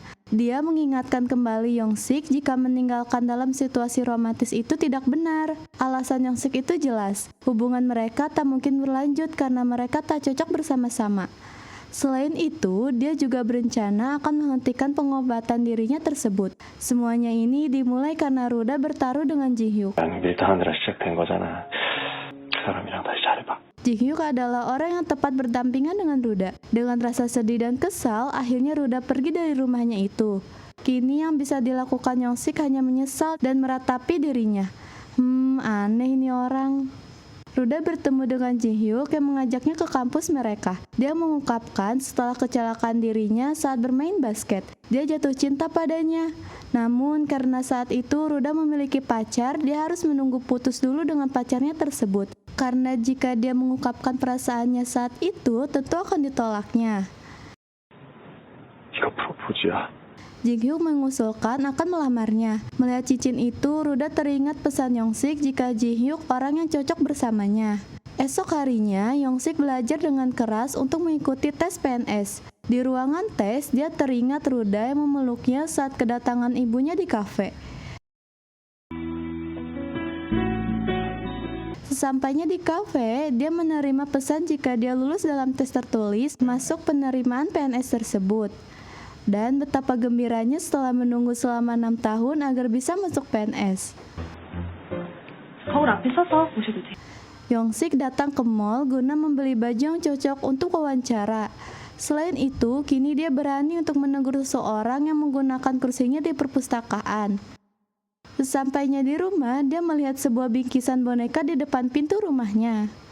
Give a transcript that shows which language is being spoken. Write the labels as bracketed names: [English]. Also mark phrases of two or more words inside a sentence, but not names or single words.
[Indonesian] Dia mengingatkan kembali Yongsik jika meninggalkan dalam situasi romantis itu tidak benar. Alasan Yongsik itu jelas. Hubungan mereka tak mungkin berlanjut karena mereka tak cocok bersama-sama. Selain itu, dia juga berencana akan menghentikan pengobatan dirinya tersebut. Semuanya ini dimulai karena Ruda bertaruh dengan Ji Hyuk. [Korean] 밀당하느라 시작된 거잖아. 그 사람이랑 다시 잘해봐. [Indonesian] Ji Hyuk adalah orang yang tepat berdampingan dengan Ruda. Dengan rasa sedih dan kesal, akhirnya Ruda pergi dari rumahnya itu. Kini yang bisa dilakukan Yongsik hanya menyesal dan meratapi dirinya. Aneh ini orang. Ruda bertemu dengan Ji Hyuk yang mengajaknya ke kampus mereka. Dia mengungkapkan setelah kecelakaan dirinya saat bermain basket, dia jatuh cinta padanya. Namun karena saat itu Ruda memiliki pacar, dia harus menunggu putus dulu dengan pacarnya tersebut. Karena jika dia mengungkapkan perasaannya saat itu, tentu akan ditolaknya. [Korean] 이거 프로포즈야. [Indonesian] Ji Hyuk mengusulkan akan melamarnya. Melihat cincin itu, Ruda teringat pesan Yongsik jika Ji Hyuk orang yang cocok bersamanya. Esok harinya, Yongsik belajar dengan keras untuk mengikuti tes PNS. Di ruangan tes, dia teringat Ruda yang memeluknya saat kedatangan ibunya di kafe. Sesampainya di kafe, dia menerima pesan jika dia lulus dalam tes tertulis masuk penerimaan PNS tersebut. Dan betapa gembiranya setelah menunggu selama 6 tahun agar bisa masuk PNS. [Korean] 거울 앞에 서서 보셔도 돼요. [Indonesian] Yongsik datang ke mall guna membeli baju yang cocok untuk wawancara. Selain itu, kini dia berani untuk menegur seseorang yang menggunakan kursinya di perpustakaan. Sesampainya di rumah, dia melihat sebuah bingkisan boneka di depan pintu rumahnya.